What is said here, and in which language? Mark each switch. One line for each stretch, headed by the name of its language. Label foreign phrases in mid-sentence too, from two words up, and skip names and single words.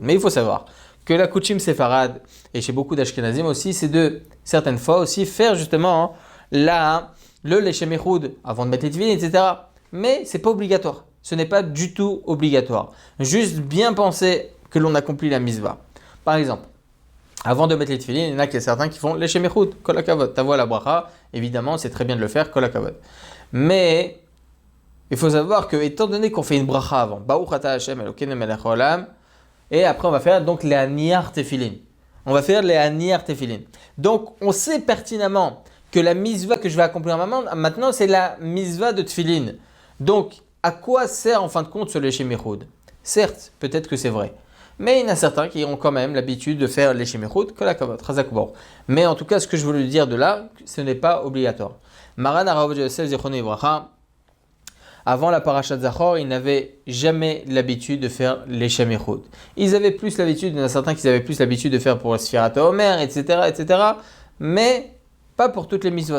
French: Mais il faut savoir que la Kouchim Séfarade, et chez beaucoup d'Ashkenazim aussi, c'est de certaines fois aussi faire justement le
Hebrew: שם יחוד
French: avant de mettre les tefillin, etc. Mais ce n'est pas obligatoire. Ce n'est pas du tout obligatoire. Juste bien penser que l'on accomplit la mitzvah. Par exemple, avant de mettre les tefillin, il y en a certains qui font les
Hebrew: שם יחוד, כל הכבוד, תבוא לה ברכה.
French: Évidemment, c'est très bien de le faire,
Hebrew: כל הכבוד.
French: Mais il faut savoir que, étant donné qu'on fait une bracha avant,
Hebrew: ברוך אתה השם אלוקינו מלך העולם,
French: et après on va faire donc les aniyar tefillin. On va faire les aniyar tefillin. Donc on sait pertinemment que la mitzvah que je vais accomplir maintenant, c'est la mitzvah de tefillin. Donc à quoi sert en fin de compte ce
Hebrew: שם יחוד?
French: Certes, peut-être que c'est vrai. Mais il y en a certains qui ont quand même l'habitude de faire les
Hebrew: שם יחוד, כל הכבוד, חזק וברוך.
French: Mais en tout cas, ce que je voulais dire de là, ce n'est pas obligatoire.
Hebrew: מרן הרב עובדיה יוסף זכרונו לברכה,
French: avant la paracha de Zachor, ils n'avaient jamais l'habitude de faire les
Hebrew: שם יחוד.
French: Ils avaient plus l'habitude, il y en a certains qui avaient plus l'habitude de faire pour le
Hebrew: ספירת העומר,
French: etc., mais pas pour toutes les mitzvot.